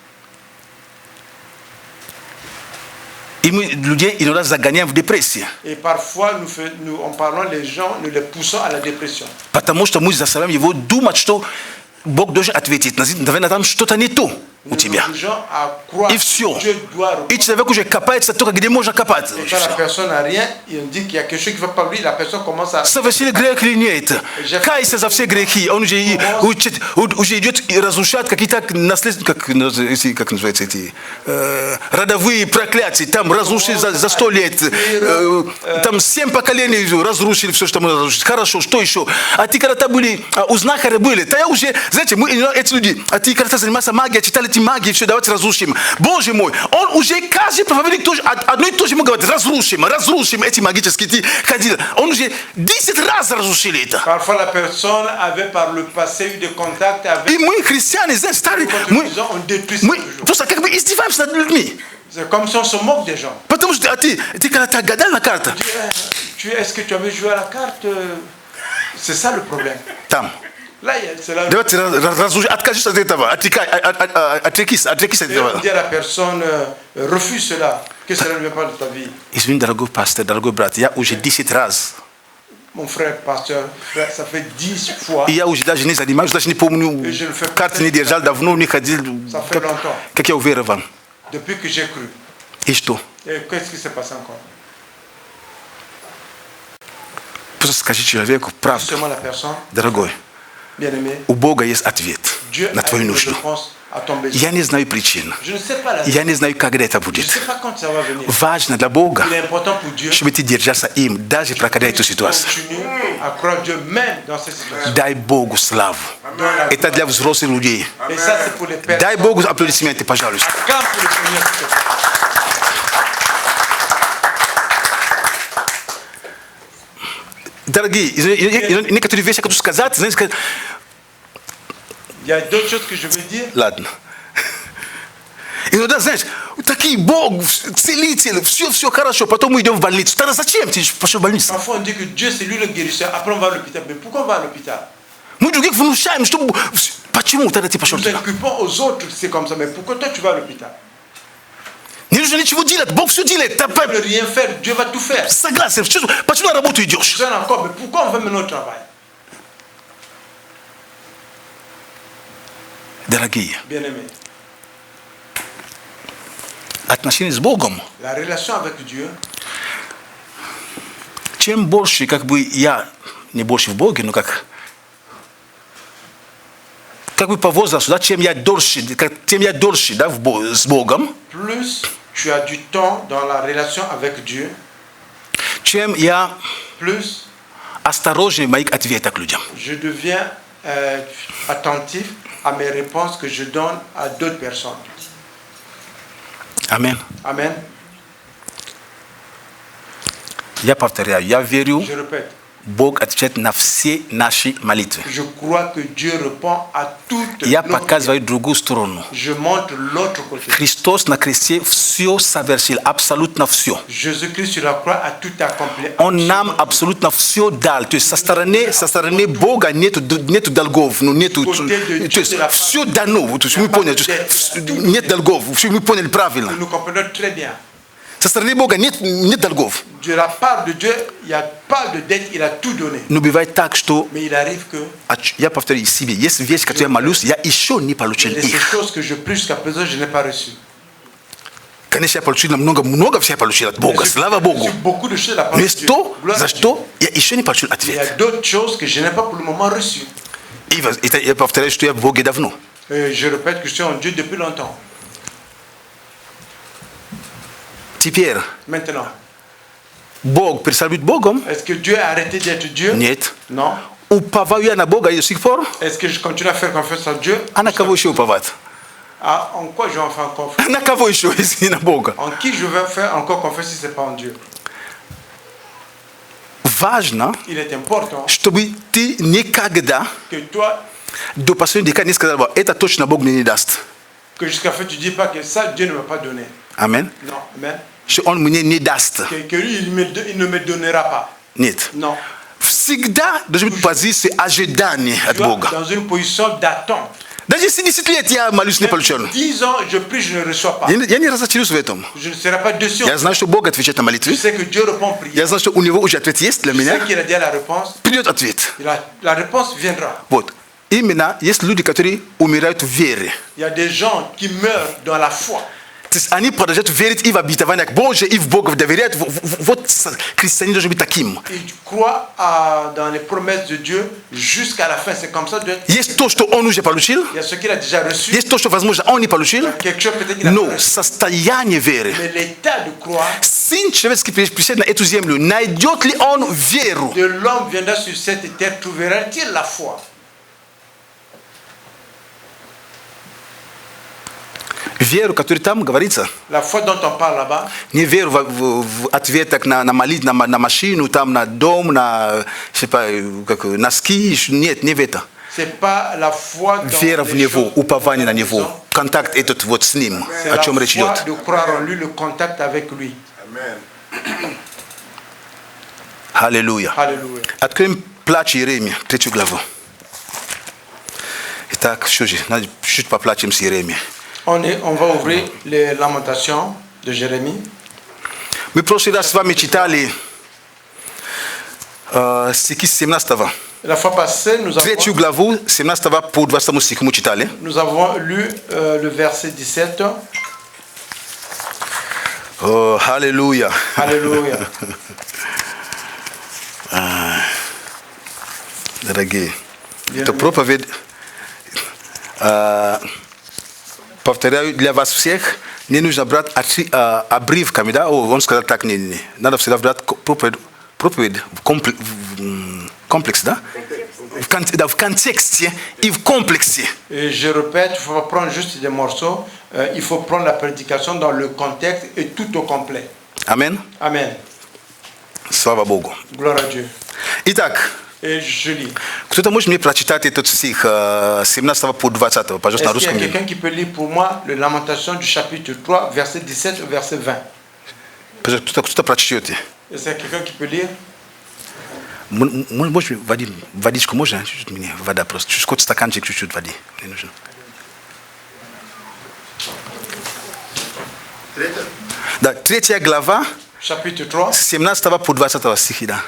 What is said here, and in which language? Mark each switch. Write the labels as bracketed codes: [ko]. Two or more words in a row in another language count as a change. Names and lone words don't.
[fr] Et parfois, nous en parlant, les gens, nous les poussons à la dépression. Nous les gens à croire que Dieu doit répondre. Quand la personne n'a rien, il dit qu'il y a quelque chose qui ne va pas lui, la personne commence à... [ru] Радовые проклятия, там разрушили за 100 лет, там 7 поколений разрушили все, что мы разрушили. Хорошо, что еще? А те, когда были, у знахаря были, то я уже, знаете, мы, эти люди, а те, когда занимаются магией, читали эти магии, все, давайте разрушим. Боже мой, он уже каждый проповедник тоже, одно и то же ему говорит, разрушим эти магические ходили. Он уже 10 раз разрушили это. [fr] Parfois la personne avait par le passé eu des contacts avec... [ru] И мы, христиане, знаете, старые, мы просто как бы издеваемся над людьми. [fr] C'est comme si on se moque des gens. [ru] Потому что ты когда ты гадал на картах. [fr] Est-ce que tu avais joué à la carte? C'est ça le problème. [ru] Там. [fr] Là, c'est là. [ru] Давайте откажись от этого, отрекись от этого. [fr] Dire à la personne refuse cela, que cela ne vient pas de ta vie. [ru] Извини, дорогой пастор, дорогой брат, я уже 10 раз. [fr] Mon frère, pasteur, ça fait 10 fois. [ru] И я уже даже не занимаюсь, даже не помню, карты не держал, давно не ходил. Как я уверовал. [fr] Depuis que j'ai cru. [ru] И что? [fr] Et qu'est-ce qui s'est passé encore? [ru] Просто скажи человеку правду. Дорогой, у Бога есть ответ на твою нужду. Я не знаю причин. Я не знаю, когда это будет. Важно для Бога, чтобы ты держался им, даже проходя эту ситуацию. Дай Богу славу. Это для взрослых людей. Дай Богу аплодисменты, пожалуйста. Дорогие, некоторые вещи, которые сказать, знаете, [fr] il y a d'autres choses que je veux dire. [ru] Ладно. Иногда, знаешь, такие Бог, целитель, все хорошо, потом мы идем в больницу. Тогда зачем ты пошел в больницу? [fr] Parfois on dit que Dieu c'est lui le guérisseur, après on va à l'hôpital. Mais pourquoi on va à l'hôpital? [ru] Мы других внушаем, что почему тогда ты пошел туда? [fr] Nous inculpons aux autres, c'est comme ça. Mais pourquoi toi tu vas à l'hôpital? [ru] Не нужно ничего делать, Бог все делает. [fr] Tu ne peux rien faire, Dieu va tout faire. [ru] Согласен. Почему на работу идешь? [fr] Mais pourquoi on va mener au travail? [ru] Дорогие, [fr] bien-aimés, [ru] отношения с Богом, [fr] la relation avec Dieu, [ru] чем больше, как бы я, не больше в Боге, но как как бы по возрасту, да, чем я дольше, да, с Богом, [fr] plus tu as du temps dans la relation avec Dieu, [ru] чем я [fr] plus [ru] осторожнее в моих ответах людям. [fr] je deviens attentif à mes réponses que je donne à d'autres personnes. Amen. Amen. [ru] Я повторяю, я верю, [fr] Je répète. [ru] Бог отвечает на все наши молитвы. [fr] Je crois que Dieu répond à toutes [ru] Я [fr] nos [ru] показываю другую сторону. [fr] Je montre l'autre côté. [ru] Христос на кресте все совершил, абсолютно все. [fr] Jésus-Christ sur la croix a tout accompli. [ru] Он нам абсолютно все дал. То есть со стороны Бога нету долгов, ну нету, то есть все дано. То есть мы поняли, нет долгов, мы поняли правильно. [fr] Nous comprenons très bien. [ru] Со стороны Бога нет долгов. [fr] De la part de Dieu, il n'y a pas de dette, il a tout donné. [ru] Но бывает так, что [fr] Mais il arrive que [ru] я повторю себе, есть вещи, которые я молюсь, я еще не получил [fr] ces [ru] их. [fr] choses que je prie jusqu'à présent, je n'ai pas reçues. [ru] Конечно, я получил много всего я получил от Бога, слава Богу. [fr] Beaucoup de choses de la part [ru] Но [fr] de [ru] есть [fr] Dieu. [ru] то, [fr] Gloire [ru] за [fr] à Dieu. [ru] что я еще не получил [fr] Il y a [ru] ответ. [fr] d'autres choses que je n'ai pas pour le moment reçues. [ru] И я повторяю, что я в Боге давно. [fr] Je répète que je suis en Dieu depuis longtemps. [ru] Теперь, [fr] Maintenant, [ru] Бог перестал быть Богом? [fr] est-ce que Dieu a arrêté d'être Dieu? [ru] Нет. [fr] Non. [ru] Уповаю я на Бога и до сих пор? [fr] Est-ce que je continue à faire confiance en Dieu? [ru] А на кого еще уповать? [fr] Ah, en quoi je vais en faire confiance? [ru] На кого еще, если не на Бога? [fr] En qui je vais faire encore confiance si ce n'est pas en Dieu? [ru] Важно, [fr] Il est important [ru] чтобы ты никогда [fr] que toi, [ru] до последнего дня не сказал, это точно Бог мне не даст. [fr] que jusqu'à la fin tu ne dis pas que ça Dieu ne m'a pas donné. [ru] Амин. [fr] Non, amen. [ru] Что Он мне не даст. [fr] Que lui, il ne me donnera pas. [ru] Нет. [fr] Non. [ru] Всегда должен быть позиция ожидания от [fr] Tu es [ru] Бога. [fr] dans une position d'attente. [ru] Даже если 10 лет я молюсь не получил. [fr] 10 ans, je prie, je ne reçois pas. [ru] Я не разочаруюсь в этом. [fr] Je ne serai pas déçu. [ru] Я знаю, что Бог отвечает на [fr] Je [ru] молитвы. [fr] sais que Dieu répond aux prières. [ru] Я знаю, что у Него уже ответ есть для [fr] Je sais [ru] меня. [fr] qu'il a déjà la réponse. [ru] Придет ответ. [fr] La réponse viendra. [ru] Вот. Именно есть люди, которые умирают в вере. [fr] Il y a des gens qui meurent dans la foi. [ru] То есть они продолжают верить и в обетование Божие, и в Бога доверяют. Вот христианин должен быть таким. [fr] Ils croient dans les promesses de Dieu jusqu'à la fin. C'est comme ça. [ru] Есть то, что он уже получил. [fr] Il y a ce qu'il a déjà reçu. [ru] Есть то, что, возможно, он не получил. [fr] Quelque chose peut-être qu'il a [ru] Но [fr] reçu. [ru] состояние веры. [fr] Mais l'état de croire [ru] Сын человеческий пришед на эту землю. Найдет ли он веру? [fr] de l'homme viendra sur cette terre, trouvera-t-il la foi? [ru] Веру, которая там говорится. [fr] La foi dont on parle là-bas, [ru] Не веру в ответах на молитву, на машину, там, на дом, на, носки. Нет, не в это. [fr] c'est pas la foi dans [ru] Вера в [fr] les [ru] Него, [fr] choses [ru] упование на [fr] de la [ru] Него. [fr] maison. [ru] Контакт этот вот с Ним, [fr] C'est [ru] о [fr] la [ru] чем речь [fr] foi [ru] идет. [fr] de croire en lui, le contact avec lui. [ru] Аллилуйя. [fr] Alléluia. [ru] Откроем Плач Иеремии, 3 главу. Итак, что же, надо чуть-чуть поплачем с Иеремией. [fr] On va ouvrir les lamentations de Jérémie. [ru] Мы в прошлый раз с вами читали стихи с 17-го. [fr] La fois passée, nous [ru] 3 главу, 17 по 20 стиху мы читали. [fr] avons lu le verset 17. [ru] Аллилуйя. [fr] Alléluia. [ru] Дорогие, это проповедь, повторяю, для вас всех не нужно брать обрывками, да? Он сказал так, не. Надо всегда брать проповедь комплекс, да? В контексте и в комплексе. [fr] Et je répète, il ne faut pas prendre juste des morceaux, il faut prendre la prédication dans le contexte et tout au complet. Amen. Amen. [ru] Слава Богу. [fr] Gloire à Dieu. [ru] Итак, [fr] Et je lis. [ru] кто-то может мне прочитать этот стих 17 по 20, пожалуйста, на [fr] Est-ce qu'il y a [ru] русском? [fr] quelqu'un qui peut lire pour moi le Lamentation du chapitre 3, verset 17 au verset 20? [ru] Пожалуйста, кто-то прочтете. [fr] Est-ce qu'il y a quelqu'un qui peut lire? [ru] Может, водичку можно? Чуть-чуть мне вода просто. Чуть-чуть стаканчик, чуть-чуть воды. Мне нужно. Да, 3 глава, [fr] Chapitre 3, [ru] с 17 по 20 стихи, да.